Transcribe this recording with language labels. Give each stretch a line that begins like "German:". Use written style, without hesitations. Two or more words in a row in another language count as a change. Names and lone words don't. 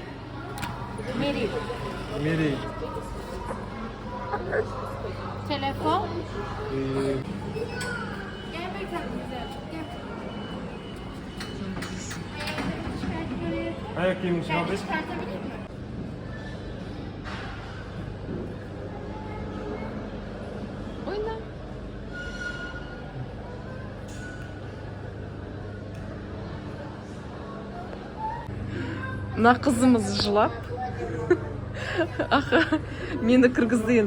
Turkish: Mary. Mary. Telefon. Ee, Gel bakalım güzel. Gel. ayak giymiş Ben abi. çıkartabilir miyim?
Kazakh: Ойна. Мына қызымыз жылап. Аха, мені кіргізді енді.